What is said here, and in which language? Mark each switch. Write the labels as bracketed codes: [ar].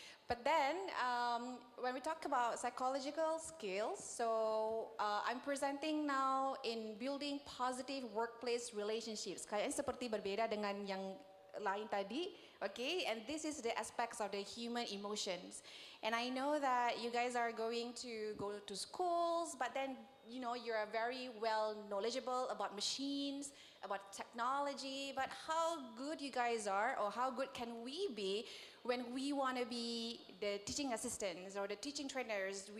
[en] But then, when we talk about psychological skills, so I'm presenting now in building positive workplace relationships. [id] Kayaknya seperti berbeda dengan yang lain tadi, okay? [en] And this is the aspects of the human emotions. And I know that you guys are going to go to schools, but then, you know, you're very well knowledgeable about machines, about technology, but how good you guys are, or how good can we be when we want to be the teaching assistants or the teaching trainers?